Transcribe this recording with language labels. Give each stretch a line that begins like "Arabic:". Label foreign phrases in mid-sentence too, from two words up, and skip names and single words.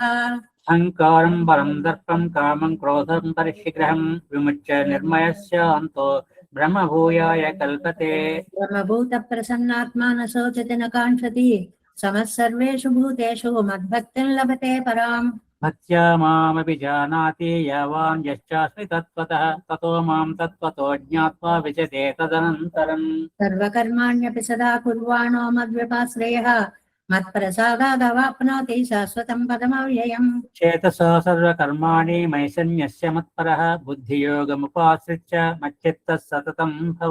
Sanskrit: అహంకారం బలం దర్పం కామం క్రోధం పరిశీఘ్రం విముచ్య నిర్మయస్యాంతో బ్రహ్మభూయాయ కల్పతే. బ్రహ్మభూత ప్రసన్నాత్మా న శోచతి న కాంక్షతి సమః సర్వేషు భూతేషు మద్భక్తిం లభతే పరాం. భక్త్యా మామపి జానాతి యావాన్ యశ్చాస్మి తత్వతః తతో మాం తత్వతో జ్ఞాత్వా విశతే తదనంతరం. సర్వకర్మాణ్యపి సదా కుర్వాణో మద్వ్యపాశ్రయః మత్ప్రసాదాదవాప్నోతి శాశ్వతం పదమవ్యయం. చేతసా సర్వకర్మాణి మయి సన్యస్య మత్పరః బుద్ధియోగముపాశ్రిత్య మచ్చిత్తః సతతం భవ.